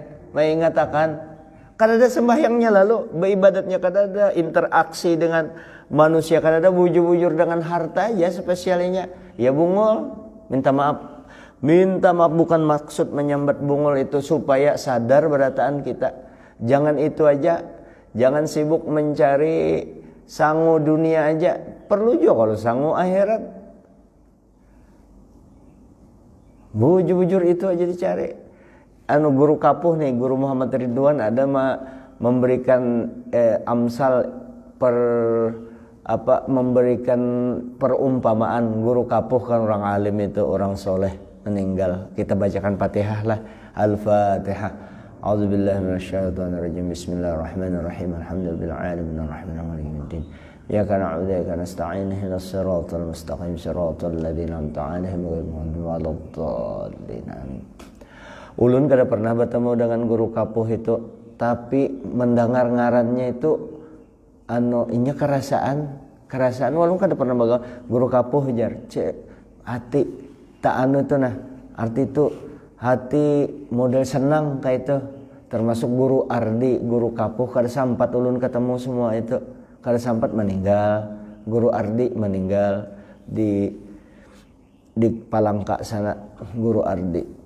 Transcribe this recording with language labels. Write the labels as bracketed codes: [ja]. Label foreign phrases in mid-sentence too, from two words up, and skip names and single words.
[bjn] Mengingatakan kada ada sembahyangnya lalu beribadatnya kada ada interaksi dengan manusia kada ada bujur-bujur dengan harta aja spesialnya ya bungul minta maaf bukan maksud menyambat bungul itu supaya sadar berataan kita jangan itu aja jangan sibuk mencari sangu dunia aja perlu juga kalau sangu akhirat bujur-bujur itu aja dicari guru kapuh nih guru Muhammad Ridwan ada memberikan amsal memberikan perumpamaan guru kapuh kan orang alim itu orang soleh meninggal kita bacakan Fatihah lah [ar] الفاتحة أعوذ بالله من الشيطان الرجيم بسم الله الرحمن الرحيم الحمد لله العالمين الرحمن الرحيم مالك إياك نعبد وإياك نستعين اهدنا الصراط المستقيم صراط الذين أنعمت عليهم غير المغضوب عليهم [bjn] ulun kada pernah bertemu dengan guru kapuh itu tapi mendengar ngarannya itu inya kerasaan walung kada pernah baga guru kapuh jar hati tak itu nah arti itu hati model senang kayak itu termasuk guru Ardi guru kapuh kada sampat ulun ketemu semua itu kada sampat meninggal guru Ardi meninggal di Palangka sana guru Ardi